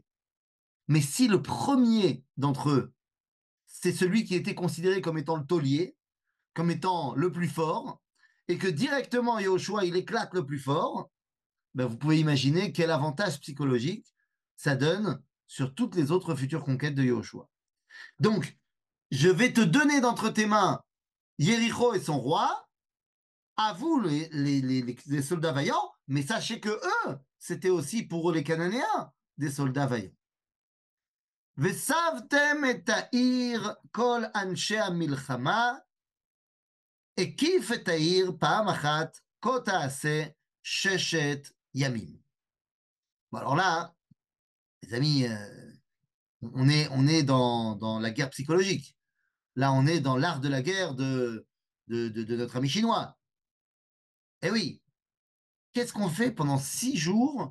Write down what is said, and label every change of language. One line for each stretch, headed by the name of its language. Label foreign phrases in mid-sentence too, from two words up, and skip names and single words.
French: Mais si le premier d'entre eux, c'est celui qui était considéré comme étant le taulier, comme étant le plus fort, et que directement Yahushua, il éclate le plus fort, ben vous pouvez imaginer quel avantage psychologique ça donne sur toutes les autres futures conquêtes de Yahushua. Donc, je vais te donner d'entre tes mains Yéricho et son roi, à vous les soldats vaillants, mais sachez que eux, c'était aussi pour eux les Cananéens des soldats vaillants.
Hebrew: וסבתם את העיר כל אנשי המלחמה, הקיף את העיר פעם אחת, כה תעשה 6 ימים.
French: Bon, alors là, les amis, on est dans la guerre psychologique. Là, on est dans l'art de la guerre de notre ami chinois. Eh oui, qu'est-ce qu'on fait pendant 6 jours?